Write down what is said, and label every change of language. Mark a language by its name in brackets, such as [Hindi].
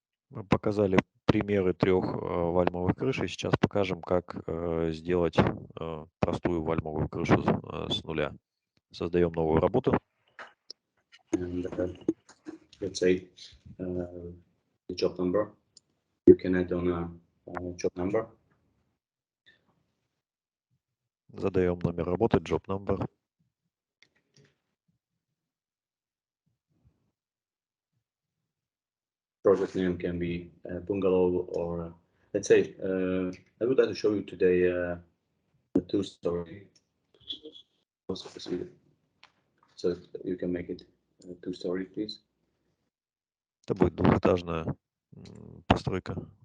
[Russian] Мы показали примеры 3 вальмовых крыш, и сейчас покажем, как сделать простую вальмовую крышу с нуля. Создаем новую работу. [English] And let's say the job number. You can add on a job number. [Russian] Задаем номер работы, [English] job number. Project name can be bungalow or let's say I would like to show you today a 2-story. So you can make it 2-story, please. [Russian] Это будет двухэтажная постройка.